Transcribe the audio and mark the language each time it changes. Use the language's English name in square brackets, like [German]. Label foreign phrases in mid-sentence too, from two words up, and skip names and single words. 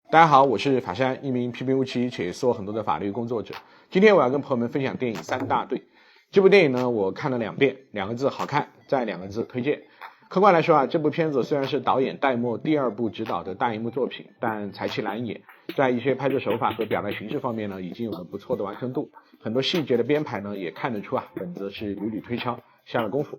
[Chinese] 大家好，我是法山，一名平平无奇且做很多的法律工作者。今天我要跟朋友们分享電影《三大隊》。這部電影呢，我看了2 遍，2 個字好看，再2個字推薦。客觀來說啊，這部片子雖然是導演戴墨第2部執導的大熒幕作品，但才氣難也。在一些拍攝手法和表達形式方面呢，已經有了不錯的完成度。很多細節的編排呢，也看得出啊，本子是屢屢推敲，下了功夫。